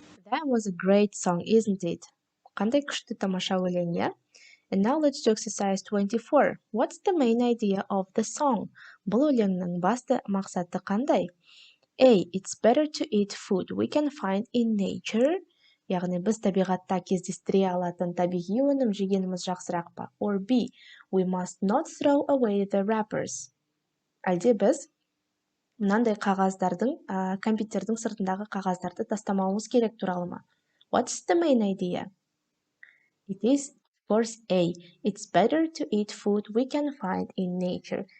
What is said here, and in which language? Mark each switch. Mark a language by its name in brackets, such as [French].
[English] That was a great song, isn't it? [Kazakh] Қандай күшті тамаша өлең, иә? [English] And now let's do exercise 24. What's the main idea of the song? [Kazakh] Бұл өлеңнің басты мақсаты қандай? [English] A. It's better to eat food we can find in nature. [Kazakh] Яғни біз табиғатта кездестіре алатын табиғи өнім жегеніміз жақсырақ па? [English] Or B. We must not throw away the wrappers. [Kazakh] Әлде біз мынандай қағаздардың, компьютердің сыртындағы қағаздарды тастамауымыз керек туралы ма? [English] What's the main idea? It is, of course, A. It's better to eat food we can find in nature.